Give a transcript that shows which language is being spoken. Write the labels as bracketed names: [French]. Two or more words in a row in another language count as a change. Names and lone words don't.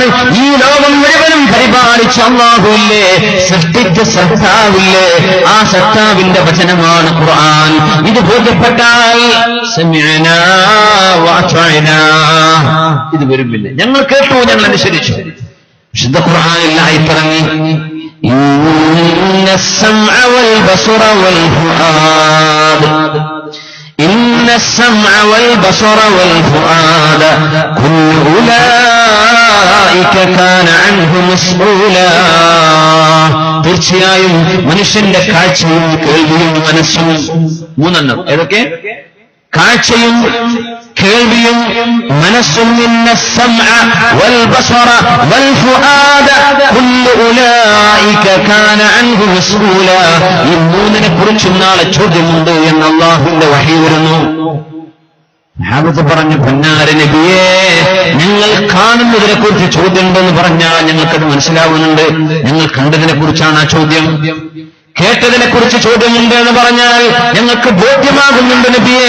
[Malayalam] ഈ ലോകം മുഴുവനും പരിപാലിച്ച അല്ലാഹുവില്ലേ, സൃഷ്ടിച്ച സത്താവില്ലേ, ആ സത്താവിന്റെ വചനമാണ് ഖുർആൻ. ഇത് ബോധ്യപ്പെട്ടാൽ [Arabic] سمعنا وأطعنا, [Malayalam] ഇത് വരുമില്ല. ഞങ്ങൾ കേട്ടു, ഞങ്ങൾ അനുസരിച്ചു. വിശുദ്ധ ഖുർആനിലായി പറഞ്ഞു, [Arabic] ഇന്ന السمع والبصر والفؤاد إن السمع والبصر والفؤاد كل أولئك كان عنه مسؤولا. [Malayalam] തീർച്ചയായും മനുഷ്യന്റെ കാഴ്ചയും കേൾവിയും മനസ്സും, മൂന്നെണ്ണം ഏതൊക്കെ? കാഴ്ചയും കേൾവിയും മനസ്സും. [Arabic] ഇന്ന السمع والبصر والفؤاد كل أولئك كان عنه مسؤولا. [Malayalam] ഈ മൂന്നിനെ കുറിച്ചും നാളെ ചോദ്യമുണ്ട് എന്ന് അല്ലാഹുവിന്റെ വഹി വരുന്നു. സഹാബത്ത് പറഞ്ഞു, പൊന്നാര നബിയേ, ഞങ്ങൾ കാണുന്നതിനെ കുറിച്ച് ചോദ്യമുണ്ടെന്ന് പറഞ്ഞാൽ ഞങ്ങൾക്കത് മനസ്സിലാവുന്നുണ്ട്. ഞങ്ങൾ കണ്ടതിനെ കുറിച്ചാണ് ആ ചോദ്യം. കേട്ടതിനെ കുറിച്ച് ചോദ്യമുണ്ട് എന്ന് പറഞ്ഞാൽ ഞങ്ങൾക്ക് ബോധ്യമാകുന്നുണ്ട് നബിയെ.